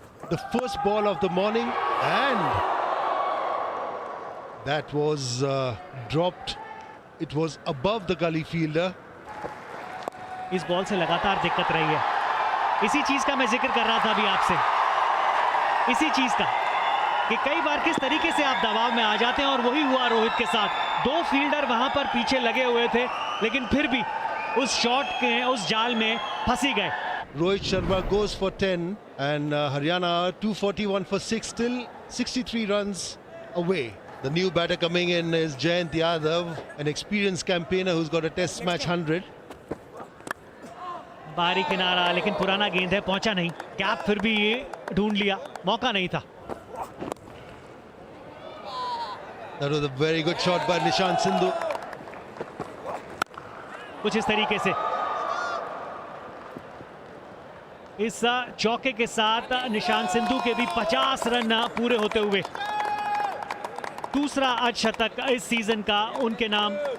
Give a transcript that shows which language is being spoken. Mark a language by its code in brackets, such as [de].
[en] The first ball of the morning, and that was dropped. It was above the gully fielder. [hi] इस ball से लगातार दिक्कत रही है। इसी चीज का मैं जिक्र कर रहा था अभी आपसे, इसी चीज का कि कई बार किस तरीके से आप दबाव में आ जाते हैं, और वही हुआ रोहित के साथ। 2 फील्डर वहां पर पीछे लगे हुए थे, लेकिन फिर भी उस शॉट के उस जाल में फंसी गए। [en] Rohit Sharma goes for 10, and Haryana 241 for 6, still 63 runs away. The new batter coming in is Jayant Yadav, an experienced campaigner who's got a test match 100. [hi] बाहरी किनारा, लेकिन पुराना गेंद है, पहुंचा नहीं। गैप फिर भी ढूंढ लिया, मौका नहीं था। [en] That was a very good shot by Nishant Sindhu. [hi] कुछ इस तरीके से इस चौके के साथ निशांत सिंधु के भी 50 रन पूरे होते हुए दूसरा अर्धशतक इस सीजन का उनके नाम।